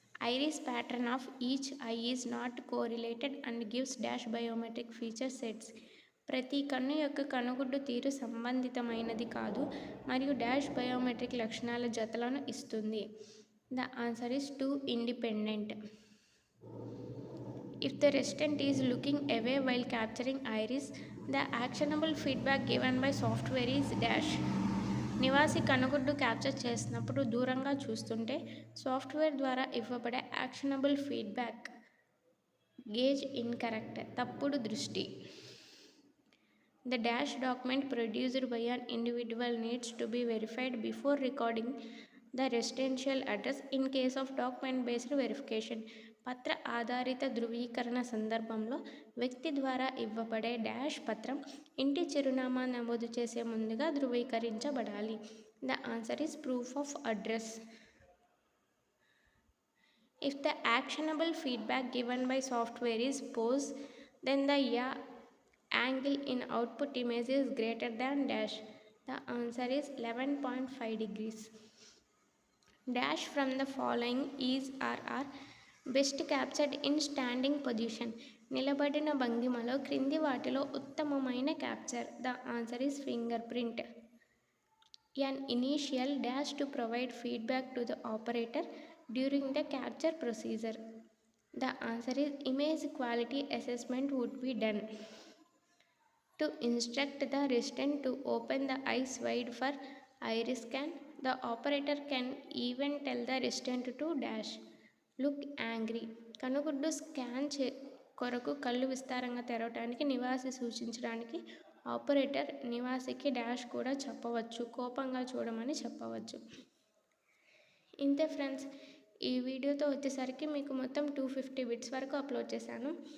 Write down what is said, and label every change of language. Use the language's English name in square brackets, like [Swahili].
[English] Iris pattern of each eye is not correlated and gives dash biometric feature sets. [Telugu] ప్రతి కన్ను యొక్క కనుగుడ్డు తీరు సంబంధితమైనది కాదు మరియు డాష్ బయోమెట్రిక్ లక్షణాల జతలను ఇస్తుంది. [English] The answer is two independent. If the resident is looking away while capturing iris, the actionable feedback given by software is dash. [Telugu] నివాసి కనుగుడ్డు capture చేసినప్పుడు దూరంగా చూస్తుంటే సాఫ్ట్వేర్ ద్వారా ఇవ్వబడే యాక్షనబుల్ ఫీడ్బ్యాక్ [English] gaze incorrect, [Telugu] తప్పుడు దృష్టి. [English] The dash document produced by an individual needs to be verified before recording the residential address in case of document based verification. [Telugu] పత్ర ఆధారిత ధృవీకరణ సందర్భంలో వ్యక్తి ద్వారా ఇవ్వబడే డాష్ పత్రం ఇంటి చిరునామా నమోదు చేసే ముందుగా ధృవీకరించబడాలి. [English] The answer is proof of address. If the actionable feedback given by software is pose, then the angle in output image is greater than dash. The answer is 11.5 degrees. Dash from the following is or are best captured in standing position. [Telugu] నిలబడిన భంగిమలో క్రింది వాటిలో ఉత్తమమైన capture. [English] The answer is fingerprint. An initial dash to provide feedback to the operator during the capture procedure. The answer is image quality assessment would be done. To instruct the resident to open the eyes wide for iris scan, the operator can even tell the resident to dash. Look angry. [Telugu] కనుగుడ్డు scan కొరకు కళ్ళు విస్తారంగా తెరవడానికి నివాసి సూచించడానికి operator నివాసికి dash కూడా చెప్పవచ్చు, కోపంగా చూడమని చెప్పవచ్చు. ఇంతే ఫ్రెండ్స్, ఈ వీడియోతో వచ్చేసరికి మీకు మొత్తం 250 బిట్స్ వరకు అప్లోడ్ చేశాను.